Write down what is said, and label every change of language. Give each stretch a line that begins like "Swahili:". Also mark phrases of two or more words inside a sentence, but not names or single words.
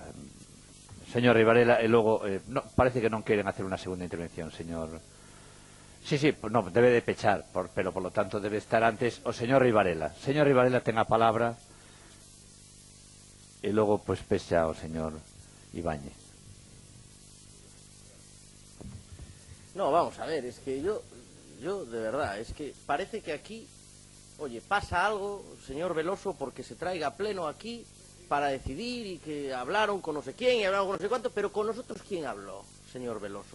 Galician: Señor Rei Varela, e logo, parece que non queren hacer unha segunda intervención, señor...
Spanish: Sí, no, debe de pechar, pero por lo tanto debe estar antes
Galician: o señor
Spanish: Rei Varela.
Galician: Señor Rei Varela, ten a palabra, e logo, pois, pecha o señor Ibáñez.
Spanish: No, vamos a ver, es que yo de verdad, es que parece que aquí, oye, pasa algo, señor Veloso, porque se traiga pleno aquí para decidir y que hablaron con no sé quién y hablaron con no sé cuánto, pero con nosotros, ¿quién habló, señor Veloso?